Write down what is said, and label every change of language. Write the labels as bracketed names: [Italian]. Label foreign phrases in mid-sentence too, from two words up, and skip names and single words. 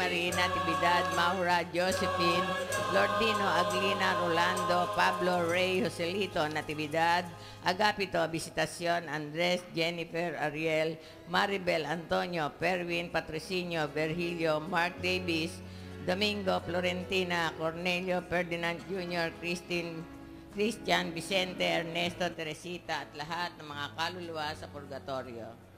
[Filipino] Marie, Natividad, Maura, Josephine, Lordino, Aglina, Rolando, Pablo, Ray, Joselito, Natividad, Agapito, Visitación, Andres, Jennifer, Ariel, Maribel, Antonio, Perwin, Patrocinio, Virgilio, Mark Davis, Domingo, Florentina, Cornelio, Ferdinand Jr., Christian, Vicente, Ernesto, Teresita, at lahat ng mga kaluluwa sa purgatorio.